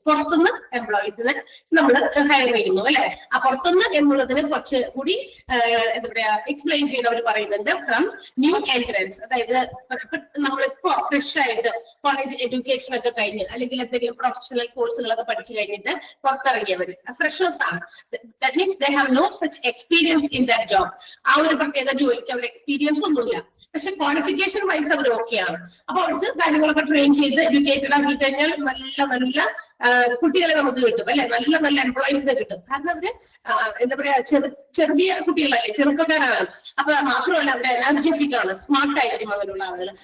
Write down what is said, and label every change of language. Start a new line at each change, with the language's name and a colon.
Malayalam: പുറത്തുനിന്ന് എംപ്ലോയീസിനെ നമ്മൾ ഹയർ ചെയ്യുന്നു അല്ലെ. ആ പുറത്തുനിന്ന് എന്നുള്ളതിന് കുറച്ച് കൂടി എന്താ പറയാ എക്സ്പ്ലെയിൻ ചെയ്തവർ പറയുന്നുണ്ട് ഫ്രം ന്യൂ എൻട്രൻസ്. അതായത് നമ്മളിപ്പോ ഫ്രഷ് ആയിട്ട് കോളേജ് എഡ്യൂക്കേഷൻ ഒക്കെ കഴിഞ്ഞ് അല്ലെങ്കിൽ എന്തെങ്കിലും പ്രൊഫഷണൽ കോഴ്സുകളൊക്കെ പഠിച്ചു കഴിഞ്ഞിട്ട് പുറത്തിറങ്ങിയവർ ഫ്രഷേഴ്സ് ആണ്.
English: That means they have no such experience in that job.
Malayalam: ആ ഒരു പ്രത്യേക ജോലിക്ക് അവർ എക്സ്പീരിയൻസ് ഒന്നുമില്ല, പക്ഷെ ക്വാളിഫിക്കേഷൻ വൈസ് അവർ ഓക്കെയാണ്. അപ്പൊ അവർക്ക് കാര്യങ്ങളൊക്കെ ട്രെയിൻ ചെയ്ത് എഡ്യൂക്കേറ്റഡ് ആക്കി കഴിഞ്ഞാൽ നല്ല കുട്ടികളെ നമുക്ക് കിട്ടും അല്ലെ, നല്ല എംപ്ലോയീസിനെ കിട്ടും. കാരണം അവര് എന്താ പറയാ ചെറിയ കുട്ടികളല്ലേ, ചെറുപ്പക്കാരാണ്. അപ്പൊ മാത്രമല്ല അവർ എനർജറ്റിക് ആണ്, സ്മാർട്ട് ആയിരിക്കും അങ്ങനെയുള്ള ആളുകൾ.